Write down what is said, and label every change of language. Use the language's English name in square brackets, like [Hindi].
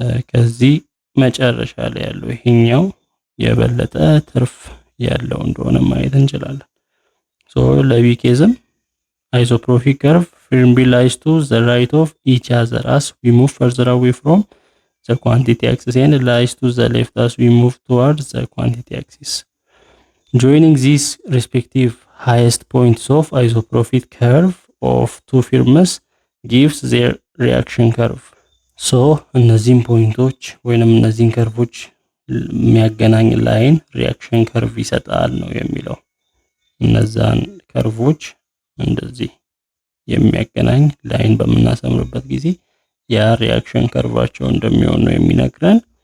[Amharic] ከዚህ መጨረሻ ላይ ያለው ይሄኛው የበለጠ ትርፍ ያለው እንደሆነ ማየት እንችላለን። ሶ ለቢ ኬዝም [English] isoprofit curve firmly lies to the right of each other as we move further away from the quantity axis and lies to the left as we move towards the quantity axis. Joining these respective highest points of isoprofit curve of two firms gives their reaction curve. [Amharic] So እነዚህን ፖይንቶች ወይንም እነዚህን ከርቮች የሚያገናኝ ላይን ሪአክሽን ከርቭ ይሰጣል ነው የሚለው። እነዛን ከርቮች እንደዚህ የሚያገናኝ ላይን በምናሰምርበት ጊዜ ያ ሪአክሽን ከርቫቸው እንደሚሆን ነው የሚነግረን።